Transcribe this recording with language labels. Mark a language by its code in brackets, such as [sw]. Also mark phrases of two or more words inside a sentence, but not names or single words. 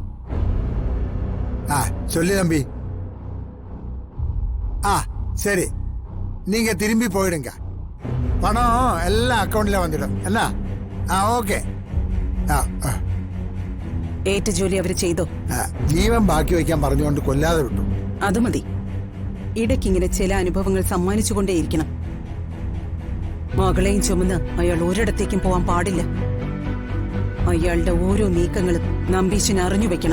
[ta] சொல்லு தம்பி. சரி, நீங்க திரும்பி போயிடுங்க. பணம் எல்லாம் அக்கௌண்ட்ல வந்துடும். என்ன? ஓகே. [ml] ഏറ്റ ജോലി അവര് ചെയ്തോ? ജീവൻ ബാക്കി വയ്ക്കാൻ പറഞ്ഞുകൊണ്ട് കൊല്ലാതെ വിട്ടു. അത് മതി. ഇടയ്ക്കിങ്ങനെ ചില അനുഭവങ്ങൾ സമ്മാനിച്ചുകൊണ്ടേയിരിക്കണം. മകളെയും ചുമന്ന് അയാൾ ഒരിടത്തേക്കും പോവാൻ പാടില്ല. അയാളുടെ ഓരോ നീക്കങ്ങളും നമ്പീശന് അറിഞ്ഞു വെക്കണം.